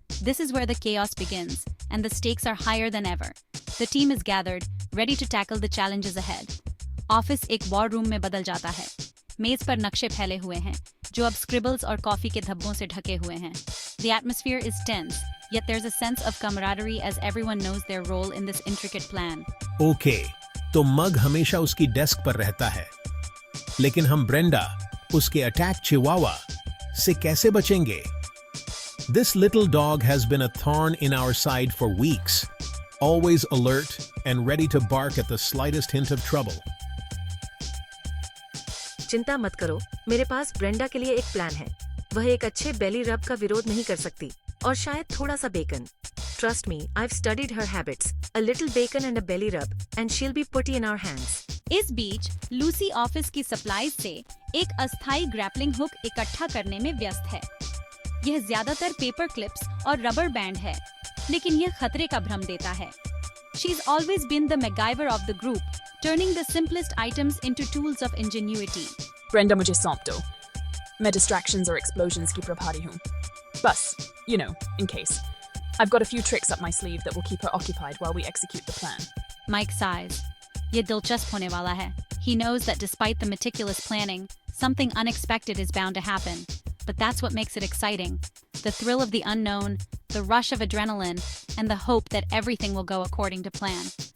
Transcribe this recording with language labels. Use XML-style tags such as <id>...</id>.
<en>This is where the chaos begins, and the stakes are higher than ever. The team is gathered, ready to tackle the challenges ahead.</en> <hi>Office एक war room में बदल जाता है। मेज पर नक्शे फैले हुए हैं, जो अब स्क्रिबल्स और कॉफी के धब्बों से ढके हुए हैं।</hi> <en>The atmosphere is tense, yet there's a sense of camaraderie as everyone knows their role in this intricate plan.</en> <hi>Okay, तो मग हमेशा उसकी डेस्क पर रहता है, लेकिन हम ब्रेंडा, उसके अटैक चिवावा से कैसे बचेंगे?</hi> <en>This little dog has been a thorn in our side for weeks, always alert and ready to bark at the slightest hint of trouble.</en> <hi>चिंता मत करो, मेरे पास ब्रेंडा के लिए एक प्लान है। वह एक अच्छे बेली रब का विरोध नहीं कर सकती, और शायद थोड़ा सा bacon.</hi> <en>Trust me, I've studied her habits. A little bacon and a belly rub, and she'll be putty in our hands.</en> <hi>इस बीच लूसी ऑफिस की सप्लाईज से एक अस्थायी ग्रैपलिंग हुक इकट्ठा करने में व्यस्त है। यह ज्यादातर पेपर क्लिप्स और रबर बैंड है, लेकिन यह खतरे का भ्रम देता है।</hi> <en>She's always been the MacGyver of the group, turning the simplest items into tools of ingenuity.</en> <hi>Brenda, मुझे सौंप दो। मैं distractions और explosions की प्रभारी हूँ।</hi> <en>बस, you know, in case. I've got a few tricks up my sleeve that will keep her occupied while we execute the plan. Mike sighs.</en> <hi>ये दिलचस्प होने वाला है.</hi> <en>He knows that despite the meticulous planning, something unexpected is bound to happen. But that's what makes it exciting. The thrill of the unknown, the rush of adrenaline, and the hope that everything will go according to plan.</en>